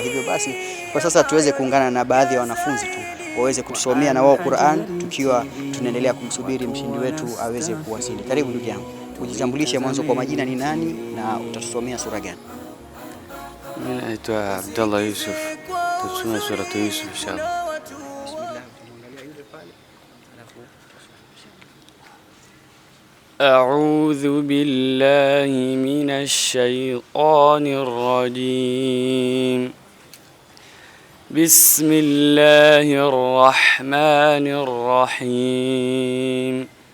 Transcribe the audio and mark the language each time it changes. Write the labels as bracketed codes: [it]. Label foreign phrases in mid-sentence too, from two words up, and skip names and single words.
[sw] Hivyo basi kwa sasa tuweze kuungana na baadhi ya wanafunzi tu waweze kutusomea na wao Qur'an, tukiwa tunaendelea kumsubiri mshindi wetu aweze kuwasili. Karibu ndugu yangu, ujitambulishe mwanzo kwa majina ni nani na utatusomea sura gani? Mimi naitwa Abdullah Yusuf, tutasoma sura Yusuf inshallah. [ar] أعوذ بالله من الشيطان الرجيم. بسم الله الرحمن الرحيم.